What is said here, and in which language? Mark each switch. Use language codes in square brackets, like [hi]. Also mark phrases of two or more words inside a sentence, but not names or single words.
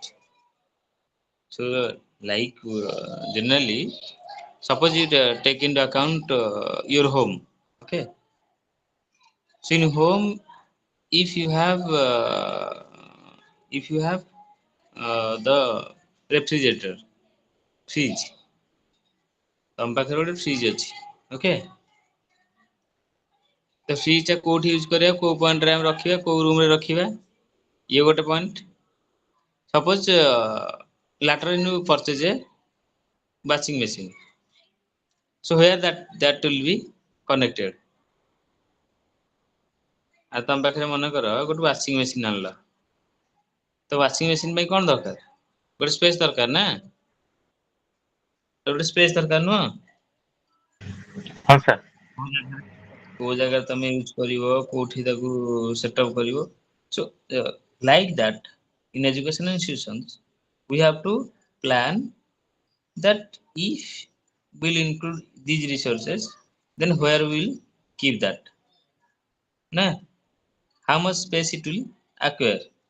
[en] So like generally, suppose you take into account your home. Okay, so in home, if you have the refrigerator, fridge, [or] ତମ ପାଖରେ ଗୋଟେ ଫ୍ରିଜ୍ ଅଛି. ଓକେ, ତ ଫ୍ରିଜଟା କୋଉଠି ୟୁଜ୍ କରିବା, କୋଉ ପଏଣ୍ଟରେ ଆମେ ରଖିବା, କୋଉ ରୁମରେ ରଖିବା, ଇଏ ଗୋଟେ ପଏଣ୍ଟ. [en] ସପୋଜ later on you purchase a washing machine, so where that will be connected. [or] ଆଉ ତମ ପାଖରେ ମନେକର ଗୋଟେ [en] washing machine [or] ଆଣିଲ, ତ [en] washing machine [or] ପାଇଁ କ'ଣ ଦରକାର? ଗୋଟେ ସ୍ପେସ୍ ଦରକାର ନା, ଗୋଟେ ସ୍ପେସ୍ ଦରକାର ନୁହଁ? ହଁ ସାର୍। କୋଉ ଜାଗାରେ ତମେ ୟୁଜ୍ କରିବ, କୋଉଠି ତାକୁ ସେଟଅପ୍ କରିବ. [en] So like that, in educational institutions we have to plan that if we'll include these resources, then where we'll keep that, na, how much space it will acquire.